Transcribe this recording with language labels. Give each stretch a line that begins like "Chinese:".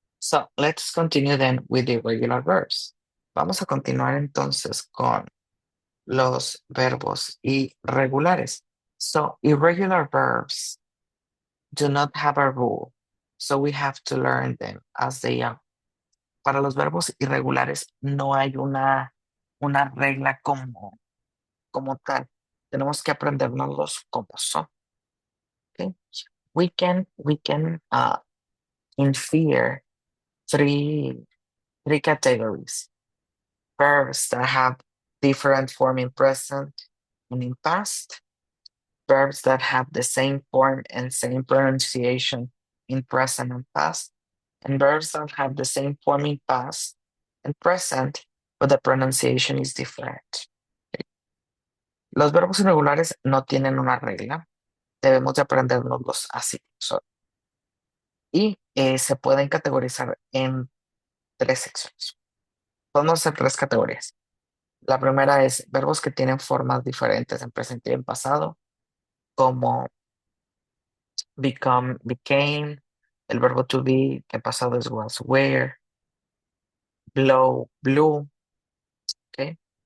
English: So let's continue then with the irregular verbs.
Spanish: Vamos a continuar entonces con los verbos irregulares.
English: So irregular verbs do not have a rule. So we have to learn them as they are.
Spanish: Para los verbos irregulares no hay una regla como tal. Tenemos que aprendernos como son. Okay?
English: We can infer three categories. Verbs that have different form in present and in past. Verbs that have the same form and same pronunciation in present and past. And verbs that have the same form in past and present, but the pronunciation is different.
Spanish: Los verbos irregulares no tienen una regla. Debemos de aprendernos así. Y se pueden categorizar en tres secciones. Podemos hacer tres categorías. La primera es verbos que tienen formas diferentes en presente y en pasado, como become, became, el verbo to be, que en pasado es was, were, blow, blew, ¿ok?